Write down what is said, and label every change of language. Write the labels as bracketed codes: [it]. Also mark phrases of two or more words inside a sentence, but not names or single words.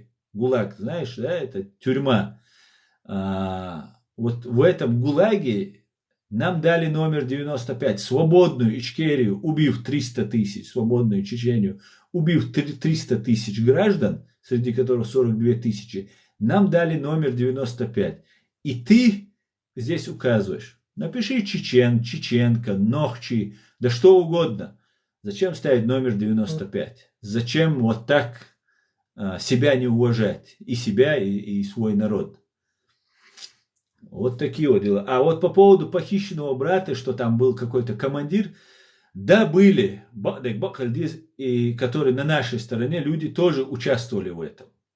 [ru] ГУЛАГ, знаешь, да, это тюрьма. Вот в этом ГУЛАГе нам дали номер 95, свободную Ичкерию, убив 300 тысяч, свободную Чечению, убив 300 тысяч граждан, среди которых 42 тысячи, нам дали номер 95. И ты здесь указываешь. Напиши чечен, чеченка, нохчи, да что угодно. Зачем ставить номер 95? Зачем вот так себя не уважать? И себя, и свой народ. Вот такие вот дела. А вот по поводу похищенного брата, что там был какой-то командир, да, были, и которые на нашей стороне, люди тоже участвовали в этом.